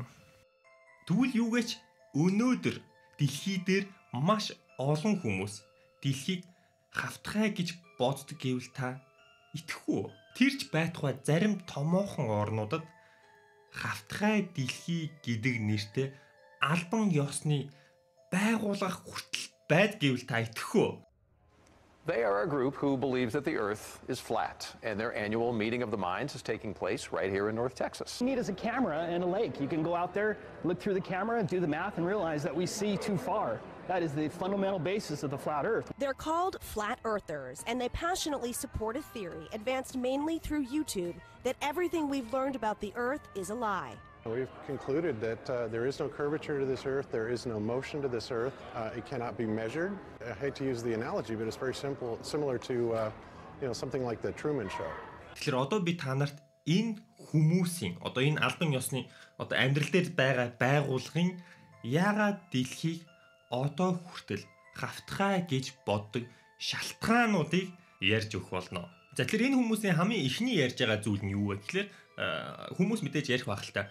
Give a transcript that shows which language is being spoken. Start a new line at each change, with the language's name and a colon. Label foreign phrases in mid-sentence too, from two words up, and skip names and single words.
Mongolian: Тэгвэл юугээч өнөөдөр дэлхий дээр маш олон хүмүүс дэлхийг хавтгай гэж боддог гэвэл та итгэх үү? Тэрч байтугай зарим томоохон орнуудад Хавтгай дэлхий гэдэг нэртэй албан ёсны байгууллага хүртэл байд гэвэл та итгэх үү?
English: They are a group who believes that the Earth is flat, and their annual meeting of the minds is taking place right here in North Texas. You need is a camera and a lake. You can go out there, look through the camera, do the math, and realize that we see too far. That is the fundamental basis of the flat Earth. They're called flat earthers, and they passionately support a theory advanced mainly through YouTube that everything we've learned about the Earth is a lie. We've concluded that there is no curvature to this Earth, there is no motion to this Earth, it cannot be measured. I hate to use the analogy, but it's very similar to something like the Truman Show.
Mongolian: Тэгэхээр одоо би та нарт энэ хүмүүсийн одоо энэ албан ёсны одоо амьдрал дээр байгаа байгууллагын яагаад дэлхийг одоо хүртэл хавтгай гэж боддог шалтгаануудыг ярьж өгөх болно. За тэгэхээр энэ хүмүүсийн хамгийн ихний ярьж байгаа зүйл нь юу вэ гэхээр хүмүүс мэдээж ярих байх л та.